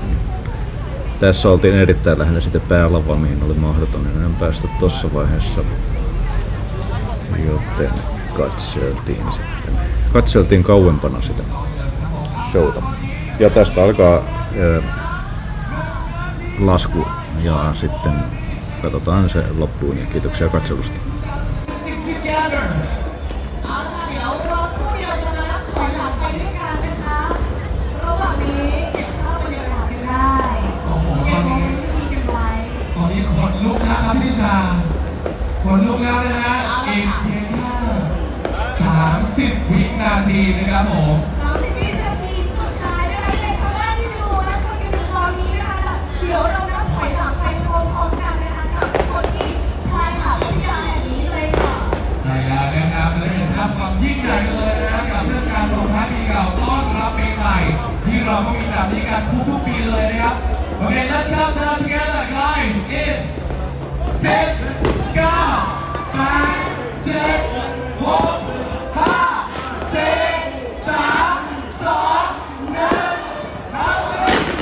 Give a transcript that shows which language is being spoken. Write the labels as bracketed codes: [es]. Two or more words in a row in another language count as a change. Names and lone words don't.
[fi] Tässä oltiin erittäin lähellä sitä päälavaa, mihin oli mahdoton enää päästä tuossa vaiheessa, joten katseltiin kauempana sitä showta. Ja tästä alkaa lasku ja sitten katsotaan se loppuun ja kiitoksia katselusta. [th] คนลุกแล้วนะฮะอีกเพียงแค่30 วินาทีนะครับผม30 วินาทีสุดท้ายนะคะในชาว บ้านที่ดูและคนที่ดูตอนนี้นะคะเดี๋ยวเรานับถอยหลังไปพร้อมๆกันนะคะกับคนที่ชายหาดพัทยาแห่งนี้เลยค่ะใช่แล้วนะครับและเห็นภาพความยิ่งใหญ่เลยนะกับเทศกาลส่งท้ายปีเก่าต้อนรับปีใหม่ที่เราก็มีแบบนี้กันทุกๆปีเลยนะครับ [en] Okay, let's count down together, guys. In 10, 9, 8, 7, 6, 5, 4, 3, 2, 1, [th] นับสิ